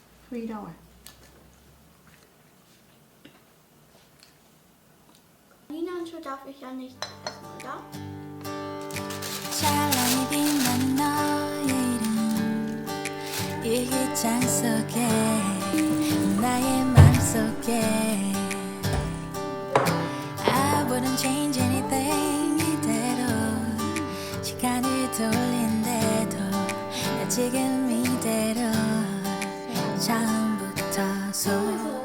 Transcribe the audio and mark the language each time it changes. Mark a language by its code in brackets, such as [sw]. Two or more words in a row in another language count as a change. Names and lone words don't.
[vi] Huy đâu à? [de] Ninan, so darf ich ja nicht essen, oder? [ko] 찬란히 빛나는 너의 이름 이 기장 속에 나의 맘속에 [en] I wouldn't change anything [ko] 이대로 시간을 돌린대도 나 지금 이대로 처음부터